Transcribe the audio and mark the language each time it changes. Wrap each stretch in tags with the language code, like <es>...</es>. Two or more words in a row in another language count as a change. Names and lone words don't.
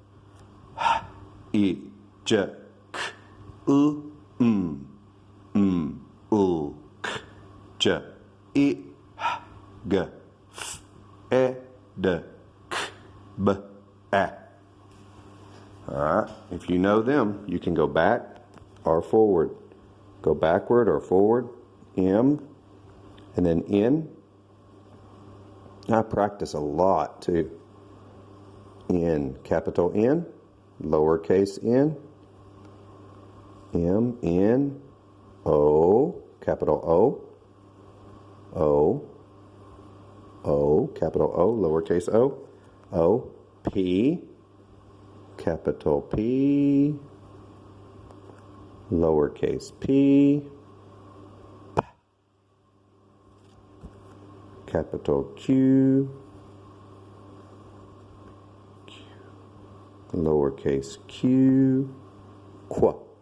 <en>I, J, K, U, U, K, J, I, G, F, E, D, K, B, A. All right, if you know them, you can go back or forward. Go backward or forward, M, and then N. I practice a lot too. N, capital N, lowercase n, M, N, O, capital O, O, O, capital O, lowercase o, O, P, capital P, lowercase p, capital Q, lowercase q, qu,</en>